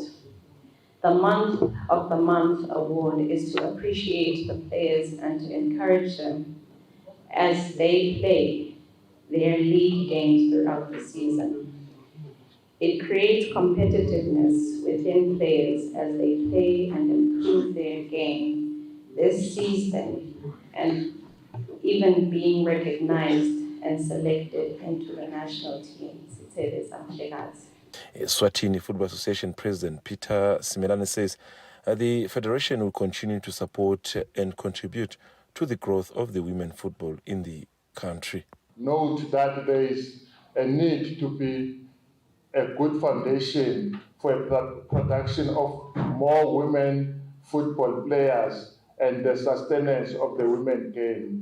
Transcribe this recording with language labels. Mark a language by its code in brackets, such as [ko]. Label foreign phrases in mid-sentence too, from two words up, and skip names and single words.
[en] The Month of the Month award is to appreciate the players and to encourage them as they play their league games throughout the season. It creates competitiveness within players as they play and improve their game. This sees them and even being recognized and selected into the national teams. Tebeza Mhlekazi. Eswatini Football Association President Peter Simelane says the federation will continue to support and contribute to the growth of the women football in the country. Note that there is a need to be a good foundation for a production of more women football players and the sustenance of the women game.